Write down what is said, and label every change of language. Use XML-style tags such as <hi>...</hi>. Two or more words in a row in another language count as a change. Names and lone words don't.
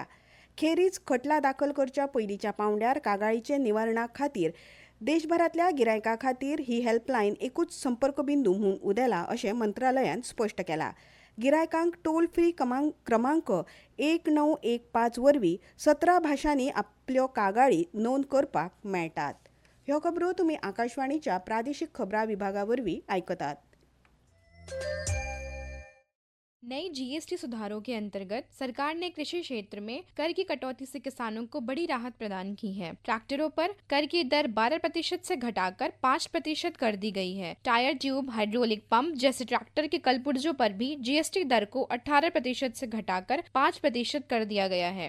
<kok>खेरीज खटला दाखल करच्या पयलींच्या पांवड्यार कागाळीचे निवारणा खातीर देशभरातल्या गिरायकां खातीर ही हेल्पलायन एकूच संपर्क बिंदू म्हूण उदेला अशें मंत्रालयान स्पश्ट केलां. गिरायकांक टोल फ्री क्रमांक 1915 वरवीं 17 भाशांनी आपल्यो कागाळी नोंद करपाक मेळटात. ह्यो खबरो तुमी आकाशवाणीच्या प्रादेशीक खबरां विभागा वरवीं आयकतात.</kok> <hi>नई जीएसटी सुधारों के अंतर्गत सरकार ने कृषि क्षेत्र में कर की कटौती से किसानों को बड़ी राहत प्रदान की है. ट्रैक्टरों पर कर की दर 12% से घटाकर 5% कर दी गई है.</hi> <en>tyre tube, hydraulic pump</en> <hi>जैसे ट्रैक्टर के कलपुर्जों पर भी जीएसटी दर को 18% से घटाकर 5% कर दिया गया है.</hi>